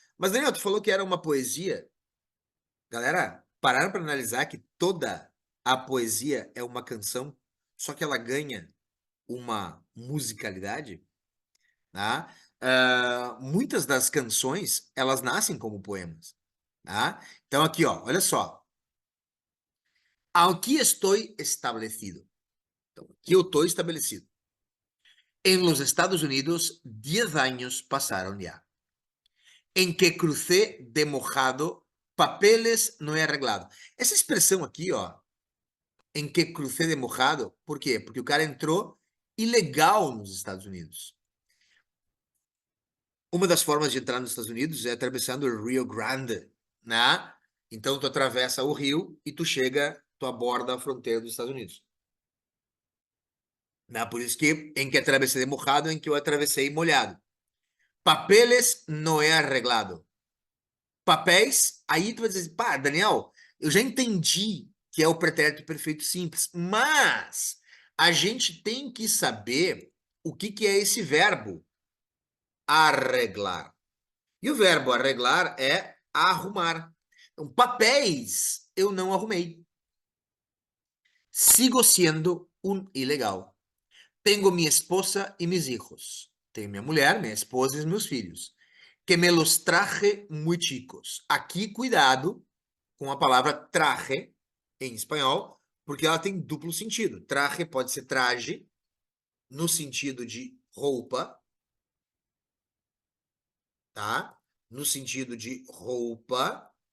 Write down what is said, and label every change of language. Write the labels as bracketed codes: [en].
[pt] Mas, Daniel, tu falou que era uma poesia. Galera, pararam para analisar que toda a poesia é uma canção, só que ela ganha uma musicalidade, tá? Muitas das canções, elas nascem como poemas, tá? Então aqui, ó, olha só. Aqui estou estabelecido. Então, aqui eu estou estabelecido. [es] En los Estados Unidos, 10 años pasaron ya. En que crucé de mojado, papeles no he arreglado. [pt] Essa expressão aqui, ó, em que [es] crucé de mojado, [pt] por quê? Porque o cara entrou ilegal nos Estados Unidos. Uma das formas de entrar nos Estados Unidos é atravessando o Rio Grande, né? Então, tu atravessa o rio e tu chega, tu aborda a fronteira dos Estados Unidos. Né? Por isso que, em que atravessei mojado, em que eu atravessei molhado. [es] Papeles [pt] não é arreglado. Papéis, aí tu vai dizer, pá, Daniel, eu já entendi que é o pretérito perfeito simples, mas a gente tem que saber o que é esse verbo arreglar. E o verbo arreglar é arrumar. Então, papéis eu não arrumei. Sigo sendo um ilegal. Tenho minha esposa e meus filhos. Tenho minha mulher, minha esposa e meus filhos. [es] Que me los traje muy chicos. [pt] Aqui, cuidado com a palavra traje em espanhol, porque ela tem duplo sentido. Traje pode ser traje, no sentido de roupa, tá? No sentido de roupa.